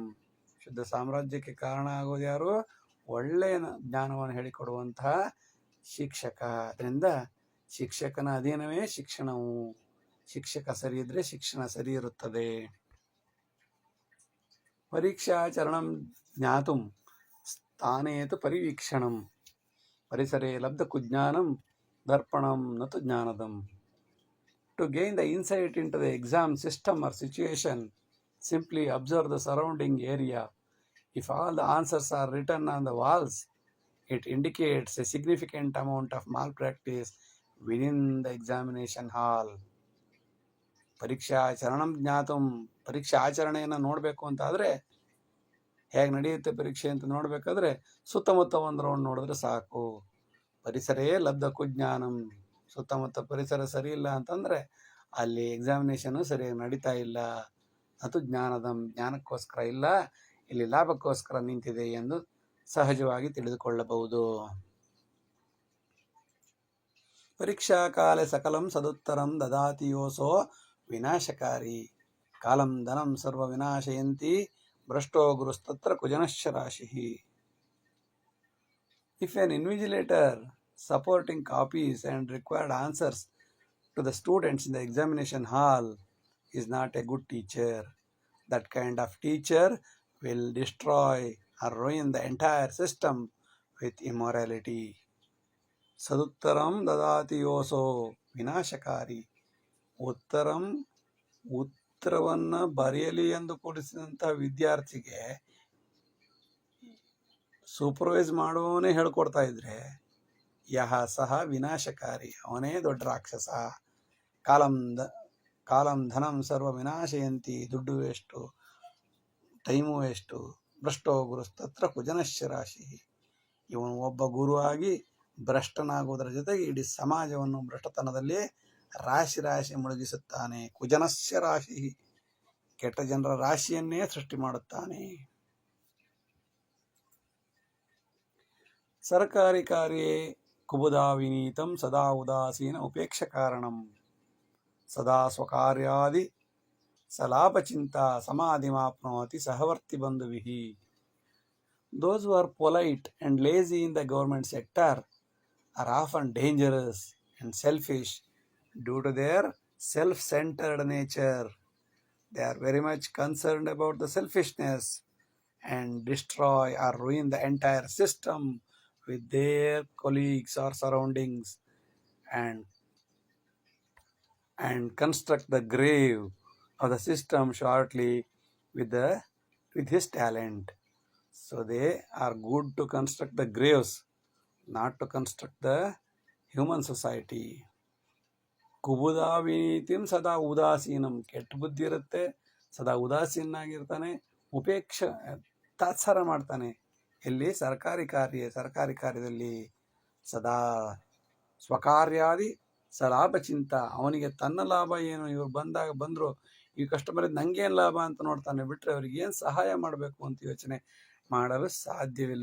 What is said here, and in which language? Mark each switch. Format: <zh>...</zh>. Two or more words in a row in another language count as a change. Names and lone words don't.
<kn>ಶುದ್ಧ ಸಾಮ್ರಾಜ್ಯಕ್ಕೆ ಕಾರಣ ಆಗೋದು ಯಾರು? ಒಳ್ಳೆಯ ಜ್ಞಾನವನ್ನು ಹೇಳಿಕೊಡುವಂತಹ ಶಿಕ್ಷಕ. ಅದರಿಂದ ಶಿಕ್ಷಕನ ಅಧೀನವೇ ಶಿಕ್ಷಣವು. ಶಿಕ್ಷಕ ಸರಿ ಇದ್ರೆ ಶಿಕ್ಷಣ ಸರಿ ಇರುತ್ತದೆ.</kn> <sa>ಪರೀಕ್ಷಾಚರಣಂ ಜ್ಞಾತುಂ ಸ್ಥಾನೇತು ಪರಿವೀಕ್ಷಣಂ. ಪರಿಸರೇ ಲಬ್ಧ ಕುಜ್ಞಾನಂ ದರ್ಪಣಂ ನತು ಜ್ಞಾನದಂ.</sa> <en>To gain the insight into the exam system or situation, simply observe the surrounding area. If all the answers are written on the walls, it indicates a significant amount of malpractice within the examination hall.</en> <sa>ಪರೀಕ್ಷಾಚರಣಂ ಜ್ಞಾತಂ.</sa> <kn>ಪರೀಕ್ಷೆ ಆಚರಣೆಯನ್ನು ನೋಡಬೇಕು ಅಂತಾದರೆ ಹೇಗೆ ನಡೆಯುತ್ತೆ ಪರೀಕ್ಷೆ ಅಂತ ನೋಡಬೇಕಾದ್ರೆ ಸುತ್ತಮುತ್ತ ಒಂದು ರೌಂಡ್ ನೋಡಿದ್ರೆ ಸಾಕು.</kn> <sa>ಪರಿಸರೇ ಲಬ್ಧ ಕುಜ್ಞಾನಂ.</sa> <kn>ಸುತ್ತಮುತ್ತ ಪರಿಸರ ಸರಿ ಇಲ್ಲ ಅಂತಂದರೆ ಅಲ್ಲಿ ಎಕ್ಸಾಮಿನೇಷನು ಸರಿಯಾಗಿ ನಡೀತಾ ಇಲ್ಲ. ಅದು ಜ್ಞಾನದಂ. ಜ್ಞಾನಕ್ಕೋಸ್ಕರ ಇಲ್ಲ, ಇಲ್ಲಿ ಲಾಭಕ್ಕೋಸ್ಕರ ನಿಂತಿದೆ ಎಂದು ಸಹಜವಾಗಿ ತಿಳಿದುಕೊಳ್ಳಬಹುದು.</kn> <sa>ಪರೀಕ್ಷಾ ಕಾಲೆ ಸಕಲಂ ಸದುತ್ತರಂ ದದಾತಿ ಯೋಸೋ ವಿನಾಶಕಾರಿ. ಕಾಲಂ ಧನಂ ಸರ್ವ ವಿನಾಶಯಂತಿ ಭ್ರಷ್ಟೋ ಗುರುಸ್ತತ್ರ ಕುಜನಶ್ಚ ರಾಶಿಃ.</sa> <en>If an invigilator supporting copies and required answers to the students in the examination hall is not a good teacher, that kind of teacher will destroy or ruin the entire system with immorality.</en> <sa>ಸದುತ್ತರಂ ದದಾತಿ ಯೋಸೋ ವಿನಾಶಕಾರಿ.</sa> <kn>ಉತ್ತರವನ್ನು ಬರೆಯಲಿ ಎಂದು ಕೊಡಿಸಿದಂಥ ವಿದ್ಯಾರ್ಥಿಗೆ ಸೂಪರ್ವೈಸ್ ಮಾಡುವವನೇ ಹೇಳ್ಕೊಡ್ತಾ ಇದ್ರೆ ಯಹ ಸಹ ವಿನಾಶಕಾರಿ, ಅವನೇ ದೊಡ್ಡ ರಾಕ್ಷಸ.</kn> <sa>ಕಾಲಂ ಧನಂ ಸರ್ವ ವಿನಾಶಯಂತಿ.</sa> <kn>ದುಡ್ಡು ವೇಸ್ಟು,</kn> <en>time waste.</en> <sa>ಭ್ರಷ್ಟೋ ಗುರುಸ್ತತ್ರ ಕುಜನಶ್ಚ ರಾಶಿ.</sa> <kn>ಇವನು ಒಬ್ಬ ಗುರುವಾಗಿ ಭ್ರಷ್ಟನಾಗುವುದರ ಜೊತೆಗೆ ಇಡೀ ಸಮಾಜವನ್ನು ಭ್ರಷ್ಟತನದಲ್ಲಿ ರಾಶಿ ರಾಶಿ ಮುಳುಗಿಸುತ್ತಾನೆ.</kn> <sa>ಕುಜನಶ್ಚ ರಾಶಿ.</sa> <kn>ಕೆಟ್ಟ ಜನರ ರಾಶಿಯನ್ನೇ ಸೃಷ್ಟಿ ಮಾಡುತ್ತಾನೆ.</kn> <sa>ಸರ್ಕಾರಿ ಕಾರ್ಯೇ ಕುಬುಧಾ ವಿನೀತಂ ಸದಾ ಉದಾಸೀನ ಉಪೇಕ್ಷ ಕಾರಣಂ. ಸದಾ ಸ್ವಕಾರ್ಯಾದಿ ಸಲಾಪಚಿಂತಾ ಸಮಾಧಿಮಾಪ್ನೋತಿ ಸಹವರ್ತಿ ಬಂಧುವಿಃ.</sa> <en>Those who are polite and lazy in the government sector are often dangerous and selfish due to their self-centered nature. They are very much concerned about the selfishness and destroy or ruin the entire system with their colleagues or surroundings and construct the grave of the system shortly with his talent. So they are good to construct the graves, not to construct the human society.</en> <sa>ಕುಬುಧಾ ವಿನೀತಿಂ ಸದಾ ಉದಾಸೀನಂ.</sa> <kn>ಕೆಟ್ಟ ಬುದ್ಧಿ ಇರುತ್ತೆ, ಸದಾ ಉದಾಸೀನಾಗಿರ್ತಾನೆ, ತಾತ್ಸಾರ ಮಾಡ್ತಾನೆ. ಎಲ್ಲಿ? ಸರ್ಕಾರಿ ಕಾರ್ಯದಲ್ಲಿ</kn> <sa>ಸದಾ ಸ್ವಕಾರ್ಯಾದಿ ಸಲಾಭ ಚಿಂತ.</sa> <kn>ಅವನಿಗೆ ತನ್ನ ಲಾಭ ಏನು, ಇವ್ರು ಬಂದರು ಈ ಕಸ್ಟಮರ್ ನಂಗೇನು ಲಾಭ ಅಂತ ನೋಡ್ತಾನೆ ಬಿಟ್ಟರೆ ಅವ್ರಿಗೇನು ಸಹಾಯ ಮಾಡಬೇಕು ಅಂತ ಯೋಚನೆ ಮಾಡಲು ಸಾಧ್ಯವಿಲ್ಲ.</kn>